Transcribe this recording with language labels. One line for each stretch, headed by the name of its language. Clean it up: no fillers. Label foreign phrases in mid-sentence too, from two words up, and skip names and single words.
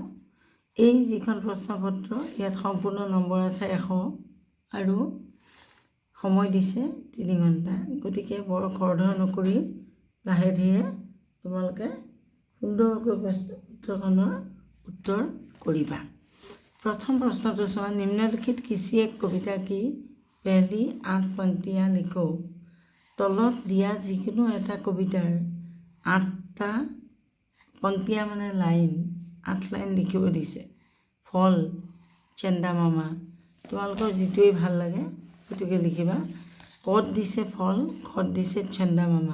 Assamese: এই যিখন প্ৰশ্নপত্ৰ ইয়াত সম্পূৰ্ণ নম্বৰ আছে 100 আৰু সময় দিছে 3 ঘণ্টা। গতিকে বৰ খৰধৰ নকৰি লাহে ধীৰে তোমালোকে সুন্দৰকৈ প্ৰশ্নপত্ৰখনৰ উত্তৰ কৰিবা। প্ৰথম প্ৰশ্নটো চোৱা,
Hindi: निम्नलिखित किसी एक कविता की पहली 8 पंक्तियाँ लिखो।
Assamese: তলত দিয়া যিকোনো এটা কবিতাৰ 8টা পংক্তিয়া মানে লাইন 8 লাইন লিখিব দিছে। ফল চেন্দা মামা, তোমালোকৰ যিটোৱেই ভাল লাগে সেইটোকে লিখিবা। কত দিছে ফল, খত দিছে চেন্দা মামা।